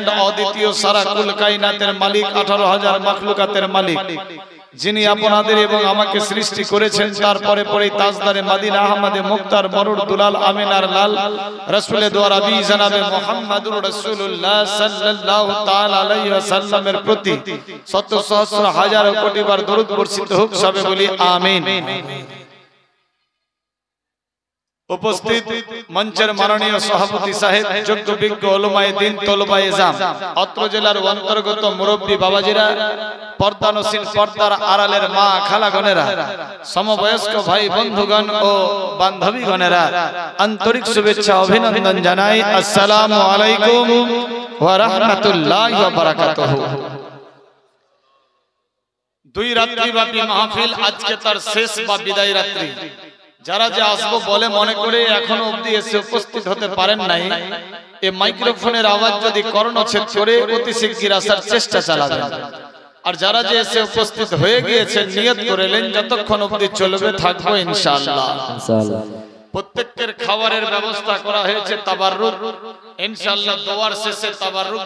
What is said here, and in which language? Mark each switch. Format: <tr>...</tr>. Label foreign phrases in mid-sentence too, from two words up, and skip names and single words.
<bn>অদ্বিতীয় সারা কুল কায়নাতের মালিক 18000 মাখলুকাতের মালিক যিনি আপনাদের এবং আমাকে সৃষ্টি করেছেন তারপরে পরে তাজদারে মদিনা আহমদে মুক্তার মরুর দুলাল আমিনার লাল রাসূলের দোয়ারাবি জনাবে মুহাম্মদুর রাসূলুল্লাহ</bn> <ar>صلى الله تعالى عليه</ar> <bn>ওয়াসাল্লামের প্রতি শত সহস্র হাজার কোটি বার দরুদ বর্ষিত হোক সবে বলি আমিন উপস্থিত মঞ্চের মাননীয় সভাপতি সাহেব যোগ্য বিজ্ঞ উলামায়ে দ্বীন তালাবায়ে ইজাম অত্র জেলার অন্তর্গত মুরুব্বি বাবাজিরা পর্দানশীন পর্দার আড়ালের মা খালাগণেরা সমবয়স্ক ভাই বন্ধুগণ ও বান্ধবীগণেরা আন্তরিক শুভেচ্ছা অভিনন্দন জানাই</bn> <ar>السلام عليكم و رحمة الله و بركاته</ar> <bn>দুই রাত্রি ব্যাপী মাহফিল আজ কে তার শেষ বা বিদায় রাত্রি যারা যে আসবো বলে মনে করে এখনো অবধি এসে উপস্থিত হতে পারেন নাই এই মাইক্রোফোনের আওয়াজ যদি কর্ণচ্ছেদ করে অতি শিগগির আসার চেষ্টা চালাবেন আর যারা যে এসে উপস্থিত হয়ে গিয়েছেন নিয়ত করেলেন যতক্ষণ অবধি চলবে থাকবো ইনশাআল্লাহ প্রত্যেকের খাবারের ব্যবস্থা করা হয়েছে তাবাররুক ইনশাআল্লাহ দোয়ার শেষে তাবাররুক</bn>